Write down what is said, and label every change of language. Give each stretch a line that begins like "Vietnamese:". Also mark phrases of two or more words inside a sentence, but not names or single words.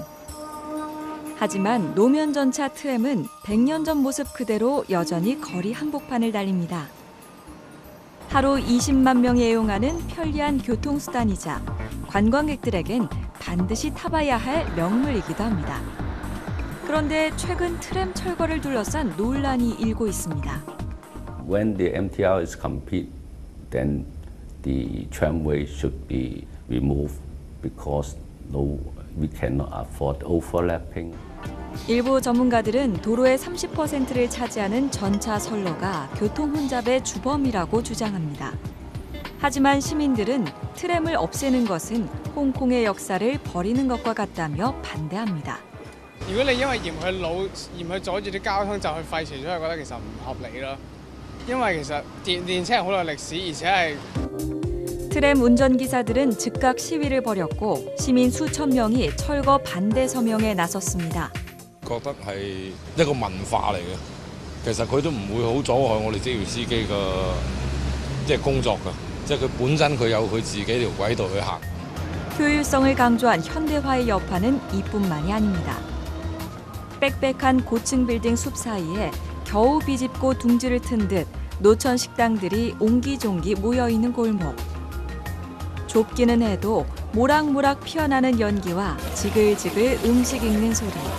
Korean: 하지만 노면 전차 트램은 100년 전 모습 그대로 여전히 거리 한복판을 달립니다. 하루 20만 명이 애용하는 편리한 교통수단이자 관광객들에겐 반드시 타봐야 할 명물이기도 합니다. 그런데 최근 트램 철거를 둘러싼 논란이 일고 있습니다.
English: When the MTR is complete, then the tramway should be removed because we cannot afford overlapping.
Korean: 일부 전문가들은 도로의 30%를 차지하는 전차 선로가 교통 혼잡의 주범이라고 주장합니다. 하지만 시민들은 트램을 없애는 것은 홍콩의 역사를 버리는 것과 같다며 반대합니다.
Cantonese: 如果你因為嫌佢老，嫌佢阻住啲交通就去廢除咗，我覺得其實唔合理咯。因為其實電車係好有歷史，而且係
Korean: 트램 운전기사들은 즉각 시위를 벌였고 시민 수천 명이 철거 반대 서명에 나섰습니다.
Cantonese: 覺得係一個文化嚟嘅，其實佢都唔會好阻礙我哋職業司機嘅工作㗎，即係佢本身佢有佢自己條軌道去行。
Korean: 효율성을 강조한 현대화의 여파는 이뿐만이 아닙니다. 빽빽한 고층 빌딩 숲 사이에 겨우 비집고 둥지를 튼 듯 노천 식당들이 옹기종기 모여있는 골목. 좁기는 해도 모락모락 피어나는 연기와 지글지글 음식 익는 소리.